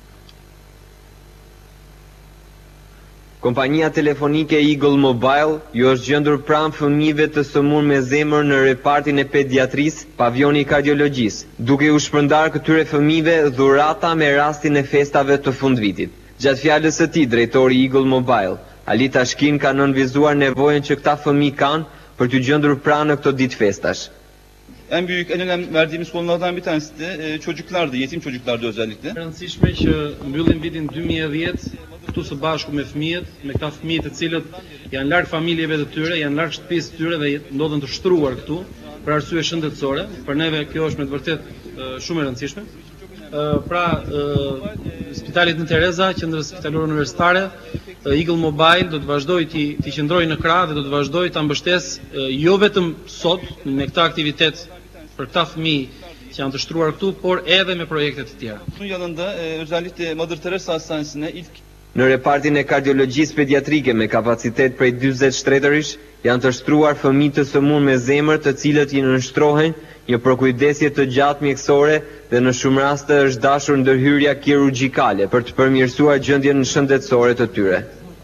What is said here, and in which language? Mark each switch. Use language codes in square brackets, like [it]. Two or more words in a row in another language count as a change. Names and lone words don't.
[sq] Kompania telefonike Eagle Mobile ju është gjendur pranë fëmijëve të sëmurë me zemër në repartin e pediatrisë, pavioni i kardiologjisë, duke u shpërndarë këtyre fëmijëve dhurata me rastin e festave të fundvitit. Gjatë fjalës së tij, drejtori Eagle Mobile, Alita Shkin, ka nënvizuar nevojën që këta fëmijë kanë për të gjendur pranë në këto ditë festash. [tr] En büyük, en önemli verdiğimiz konulardan bir tanesi de çocuklardı, yetim çocuklardı özellikle. [sq] Rëndësishme që mbyllim vitin 2010 këtu së bashku me fëmijët, me këta fëmijë të cilët janë larg familjeve të tyre, janë larg shtëpisë të tyre dhe ndodhen të shtruar këtu për arsye shëndetësore. Për neve kjo është me të vërtetë shumë e rëndësishme. Spitalit në Tereza, qendra spitalore universitare, Eagle Mobile do të vazhdoj të qëndrojë në krah dhe do të vazhdoj ta mbështesë jo vetëm sot me këtë aktivitet për këta fëmijë që janë të shtruar këtu, por edhe me projekte të tjera. [tr] Bunun yanında özellikle Mother Teresa Hastanesi'ne ilk [sq] Në repartin e kardiologjisë pediatrike me kapacitet prej 40 shtetërish, janë të shtruar fëmijë të sëmurë me zemër të cilët i nënshtrohen një përkujdesje të gjatë mjekësore dhe në shumë raste është dashur ndërhyrja kirurgjikale për të përmirësuar gjendjen shëndetësore të tyre.